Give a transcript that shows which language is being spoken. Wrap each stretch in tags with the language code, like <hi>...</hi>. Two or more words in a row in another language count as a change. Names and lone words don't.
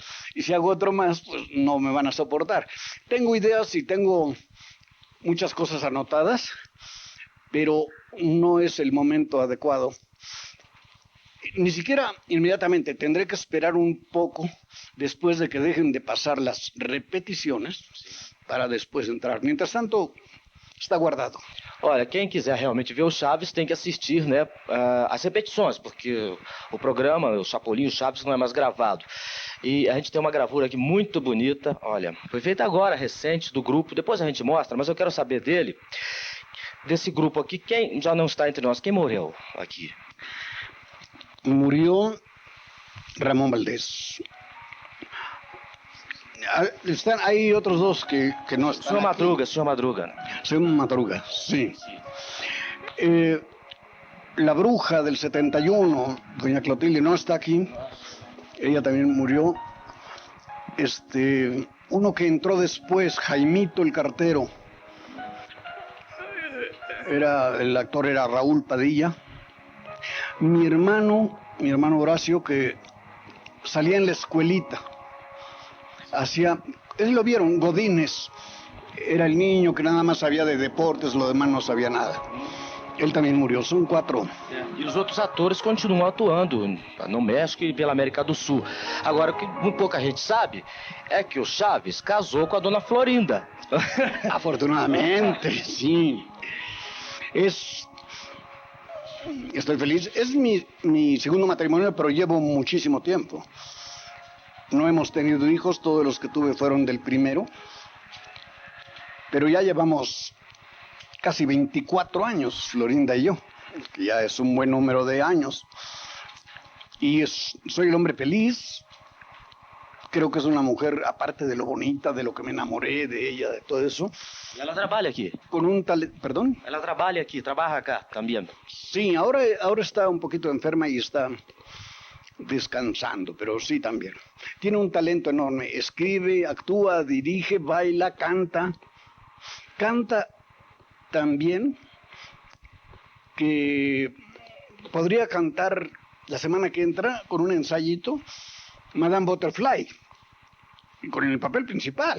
<es>Y si hago otro más, pues no me van a soportar. Tengo ideas y tengo muchas cosas anotadas, pero no es el momento adecuado. Ni siquiera inmediatamente, tendré que esperar un poco después de que dejen de pasar las repeticiones para después entrar. Mientras tanto, está guardado.</es> <pt>Olha, quem quiser realmente ver o Chaves tem que assistir, né, as repetições, porque o programa, o Chapolin, o Chaves não é mais gravado. E a gente tem uma gravura aqui muito bonita, olha, foi feita agora, recente, do grupo, depois a gente mostra, mas eu quero saber desse grupo aqui, quem já não está entre nós, quem morreu aqui?</pt> <es>Murió Ramón Valdés. Hay otros 2 que no están.</es> <pt>Senhor Madruga, senhor Madruga.</pt> <es>Señor Madruga, sí. La bruja del 71, doña Clotilde, no está aquí. Ella también murió. Uno que entró después, Jaimito el cartero. El actor era Raúl Padilla. Mi hermano Horacio, que salía en la escuelita, él lo vieron, Godínez, era el niño que nada más sabía de deportes, lo demás no sabía nada.</es> <pt>Ele também morreu, são 4. E os outros atores continuam atuando no México e pela América do Sul. Agora, o que muito pouca gente sabe é que o Chaves casou com a dona Florinda.</pt> <es>Afortunadamente, sí. Estoy feliz. Es mi segundo matrimonio, pero llevo muchísimo tiempo. No hemos tenido hijos, todos los que tuve fueron del primero. Pero ya llevamos casi 24 años, Florinda y yo, que ya es un buen número de años. Y soy el hombre feliz. Creo que es una mujer, aparte de lo bonita, de lo que me enamoré de ella, de todo eso.</es> <pt>E ela trabalha aqui?</pt> <es>Con un talento, ¿perdón?</es> <pt>Ela trabalha aqui, trabalha</pt> <es>acá, cambiando. Sí, ahora está un poquito enferma y está descansando, pero sí también. Tiene un talento enorme, escribe, actúa, dirige, baila, canta. Canta también, que podría cantar la semana que entra con un ensayito, Madame Butterfly, con el papel principal.</es>